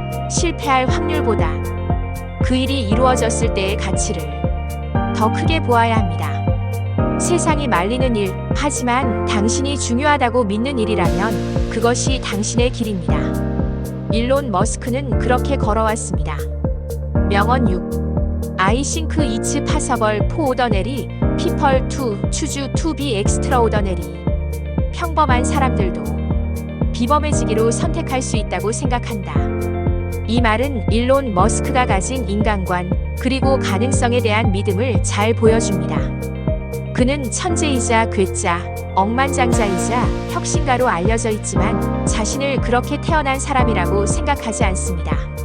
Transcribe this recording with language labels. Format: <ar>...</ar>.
<ko>실패할 확률보다 그 일이 이루어졌을 때의 가치를 더 크게 보아야 합니다. 세상이 말리는 일, 하지만 당신이 중요하다고 믿는 일이라면 그것이 당신의 길입니다. 일론 머스크는 그렇게 걸어왔습니다. 명언 6.</ko> <en>I think it's possible for ordinary people to choose to be extraordinary.</en> <ko>평범한 사람들도 비범해지기로 선택할 수 있다고 생각한다. 이 말은 일론 머스크가 가진 인간관, 그리고 가능성에 대한 믿음을 잘 보여줍니다. 그는 천재이자 괴짜, 억만장자이자 혁신가로 알려져 있지만 자신을 그렇게 태어난 사람이라고 생각하지 않습니다.</ko>